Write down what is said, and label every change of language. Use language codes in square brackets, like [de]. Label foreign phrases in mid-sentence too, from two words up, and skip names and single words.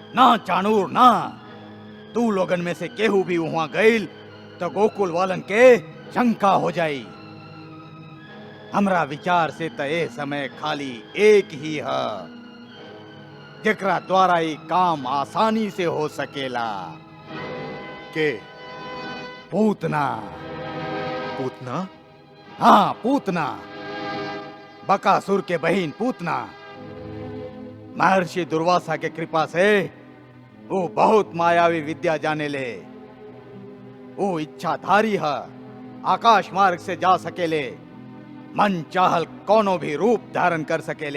[bho] ना चाणूर ना, तू लोगन में से केहू भी वहां गईल तो गोकुल वालन के शंका हो जाई। हमरा विचार से तो ए समय खाली एक ही है जेकरा द्वारा ये काम आसानी से हो सकेला। के? पूतना। पूतना? हाँ, पूतना, बकासुर के बहन पूतना। महर्षि दुर्वासा के कृपा से वो बहुत मायावी विद्या जाने ले। वो इच्छाधारी है, आकाश मार्ग से जा सकेले, मन चाहल कोनो भी रूप धारण कर सकेले।